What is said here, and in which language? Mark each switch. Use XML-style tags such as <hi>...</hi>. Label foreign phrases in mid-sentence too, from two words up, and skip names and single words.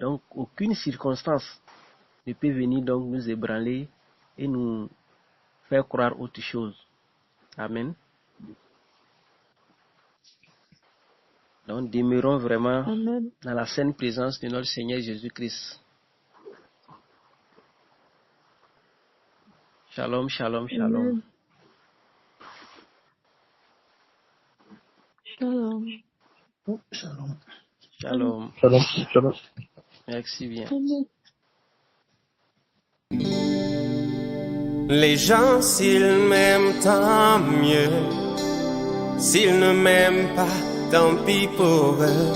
<fr>Donc, aucune circonstance ne peut venir donc nous ébranler et nous faire croire autre chose. Amen. Donc, demeurons vraiment Amen. dans la sainte présence de notre Seigneur Jésus-Christ.</fr> <he>שלום, שלום, שלום. אמן. שלום. Shalom. Shalom. שלום, שלום.</he> <fr>Merci bien. Amen. Les gens, s'ils m'aiment, tant mieux. S'ils ne m'aiment pas, tant pis pour eux.</fr>